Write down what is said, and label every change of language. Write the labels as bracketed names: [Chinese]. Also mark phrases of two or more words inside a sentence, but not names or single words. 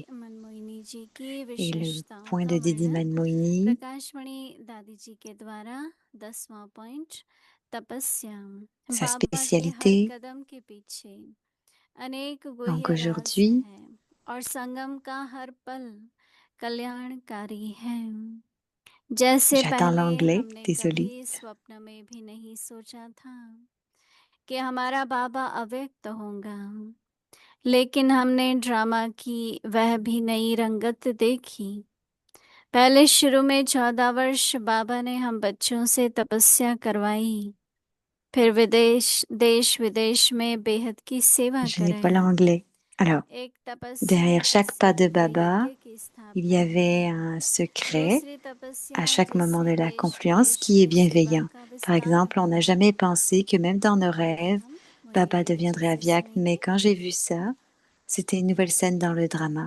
[French] Et le point de Didi Manmohini, sa spécialité. Donc aujourd'hui, j'attends l'anglais, désolée. [Hindi] कि हमारा बाबा अव्यक्त होगा, लेकिन हमने ड्रामा की वह भी नई रंगत देखी। पहले शुरू में 14 वर्ष बाबा ने हम बच्चों से तपस्या करवाई, फिर देश विदेश में बेहद की सेवा [French] Je n'ai pas l'anglais. Alors, derrière chaque pas de Baba, il y avait un secret à chaque moment de la confluence qui est bienveillant. Par exemple, on n'a jamais pensé que même dans nos rêves, Baba deviendrait Avyakt, mais quand j'ai vu ça, c'était une nouvelle scène dans le drama.